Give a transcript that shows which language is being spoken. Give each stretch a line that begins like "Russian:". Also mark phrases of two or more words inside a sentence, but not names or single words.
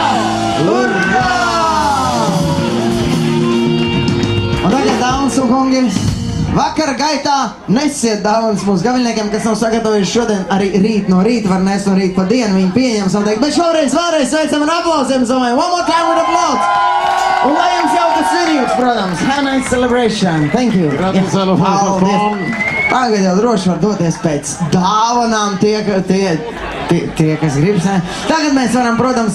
Latvian: Hurra! Un tagad, dāmas un kungi, vakara gaitā nesiet dāvāns mūsu gaviļniekiem, kas nav sagatavojuši šodien, arī rīt no rīta var nest un rīt pa dienu viņi pieņems un teikt, bet šoreiz vēlreiz sveicam ar aplausiem, domāju,
English: one more time with applause!
Latvian: Un lai jums jaukas svinības, protams,
English: have a nice celebration, thank you!
Latvian: Tagad jau droši var doties pēc dāvanām tie, kas gribas. Tagad mēs varam, protams,